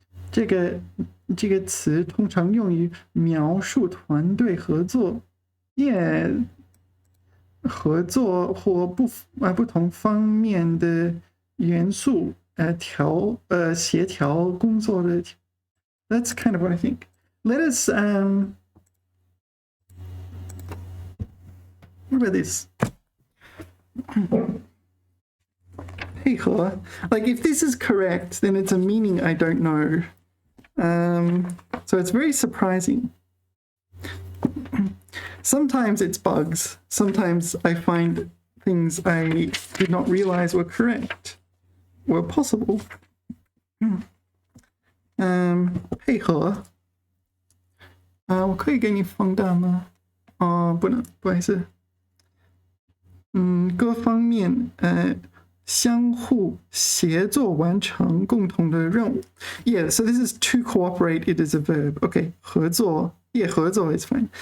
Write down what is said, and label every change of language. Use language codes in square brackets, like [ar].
[zh] 这个词通常用于描述团队合作，合作或不同方面的元素协调工作的。 [en] That's kind of what I think. Let us what about this? 配合 Like if this is correct, then it's a meaning I don't know. So it's very surprising. Sometimes it's bugs. Sometimes I find things I did not realize were correct, were possible. [zh] 配合我可以给你放大吗？不能，不好意思。各方面相互协作完成共同的任务。 [en] Yeah, so this is to cooperate. It is a verb. Okay, 合作。Yeah, 合作 is fine.